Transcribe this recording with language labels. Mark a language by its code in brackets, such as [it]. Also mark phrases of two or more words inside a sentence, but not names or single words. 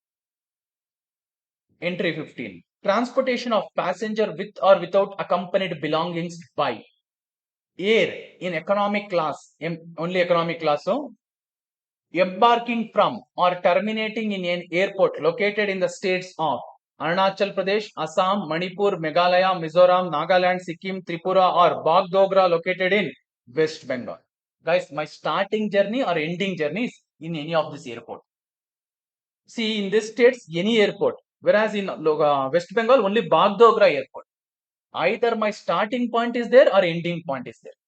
[en] Entry 15. Transportation of passenger with or without accompanied belongings by air in economic class, only economic class, so embarking from or terminating in an airport located in the states of Arunachal Pradesh, Assam, Manipur, Meghalaya, Mizoram, Nagaland, Sikkim, Tripura or Bagdogra located in West Bengal. Guys, my starting journey or ending journey is in any of this airport. See, in this states, any airport. Whereas in West Bengal, only Bagdogra airport. Either my starting point is there or ending point is there.